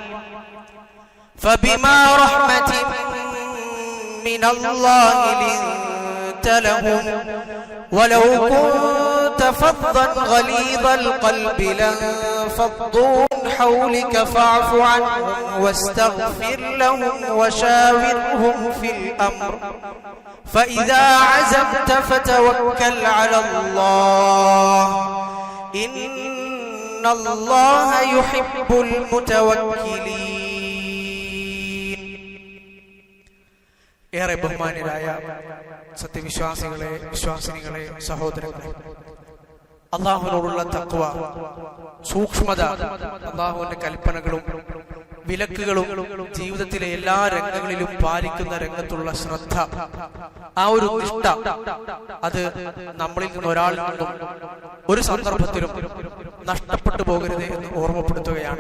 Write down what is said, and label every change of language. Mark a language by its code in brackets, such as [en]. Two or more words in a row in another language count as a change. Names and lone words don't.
[ar] فبما رحمة من الله لنت لهم ولو كنت فظا غليظ القلب لانفضوا من حولك فاعف عنهم واستغفر لهم وشاورهم في الأمر فإذا عزمت فتوكل على الله إن الله يحب المتوكلين [ml] ഏറെ ബഹുമാന്യരായ സത്യവിശ്വാസികളെ, വിശ്വാസിനികളെ, സഹോദരങ്ങളെ, അല്ലാഹുവിനോടുള്ള തഖ്വ, സൂക്ഷ്മത, അല്ലാഹുവിന്റെ കൽപ്പനകളും വിലക്കുകളും ജീവിതത്തിലെ എല്ലാ രംഗങ്ങളിലും പാലിക്കുന്ന രംഗത്തുള്ള ശ്രദ്ധ, ആ ഒരു നിഷ്ഠ, അത് നമ്മളിൽ നിന്ന് ഒരാളിൽ നിന്നും ഒരു സന്ദർഭത്തിലും നഷ്ടപ്പെട്ടു പോകരുത് എന്ന് ഓർമ്മപ്പെടുത്തുകയാണ്.